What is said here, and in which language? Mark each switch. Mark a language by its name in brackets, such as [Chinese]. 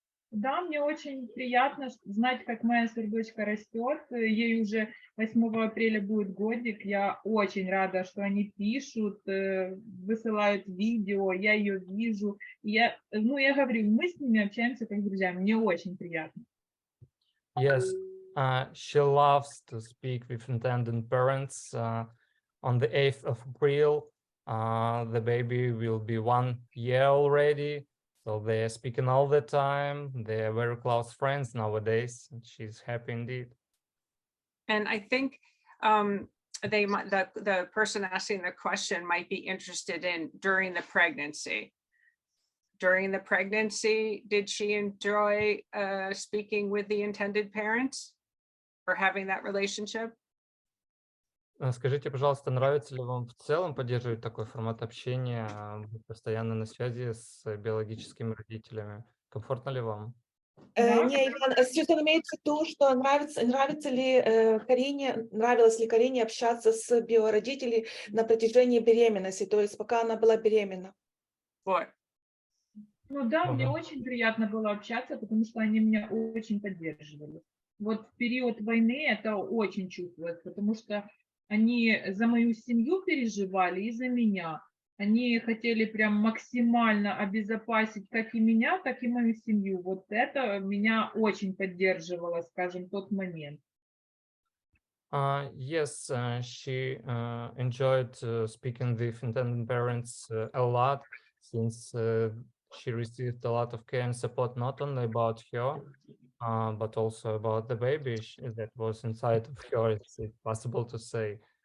[Russian] Да, мне очень приятно знать, как моя дочка растет. Ей уже 8 апреля будет годик. Я очень рада, что они пишут, высылают видео, я ее вижу. Я говорю, мы с ними общаемся как друзья. Мне очень приятно. [English] Yes, she loves to speak with intended parents. On the 8th of April, the baby will be 1 year already. So they're speaking all the time. They're very close friends nowadays. She's happy indeed. And I think they might, the person asking the question might be interested in during the pregnancy. During the pregnancy, did she enjoy speaking with the intended parents or having that relationship? [Russian] Скажите, пожалуйста, нравится ли вам в целом поддерживать такой формат общения, быть постоянно на связи с биологическими родителями? Комфортно ли вам? Да. Не, Иван, Сьюзан имеет в виду, что нравилось ли Карине общаться с биородителями на протяжении беременности, то есть пока она была беременна. Вот. Ну да, мне Ага. очень приятно было общаться, потому что они меня очень поддерживали. Вот в период войны это очень чувствуется, потому что они за мою семью переживали и за меня. Они хотели прям максимально обезопасить как и меня, так и мою семью. Вот это меня очень поддерживало, скажем, тот момент. [English] Yes, she enjoyed speaking with intended parents a lot, since she received a lot of care and support, not only about her, but also about the baby that was inside of her, it's possible to say.